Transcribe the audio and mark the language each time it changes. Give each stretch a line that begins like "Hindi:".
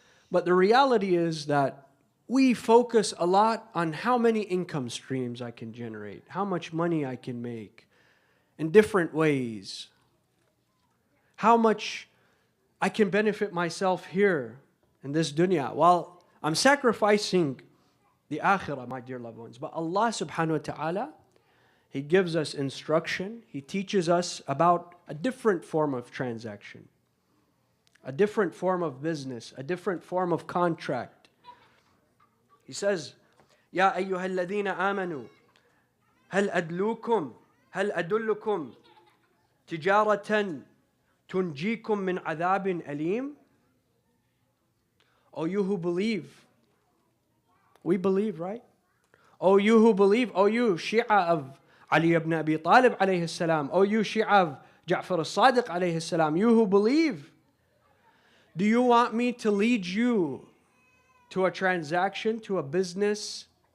English: But the reality is that we focus a lot on how many income streams I can generate, how much money I can make in different ways, how much I can benefit myself here in this dunya while I'm sacrificing the akhirah, my dear loved ones. But Allah subhanahu wa ta'ala, He gives us instruction. He teaches us about a different form of transaction, a different form of business, a different form of contract. He says,
Arabic: يا أيها الذين آمنوا هل أدلكم تجارة تنجيكم من عذاب أليم.
English: O you who believe, we believe, right? O you who believe, O you Shia of Ali ibn Abi Talib alayhi salam, O you Shia of Ja'far al-Sadiq alayhi salam, you who believe, do you want me to lead you to a transaction, to a business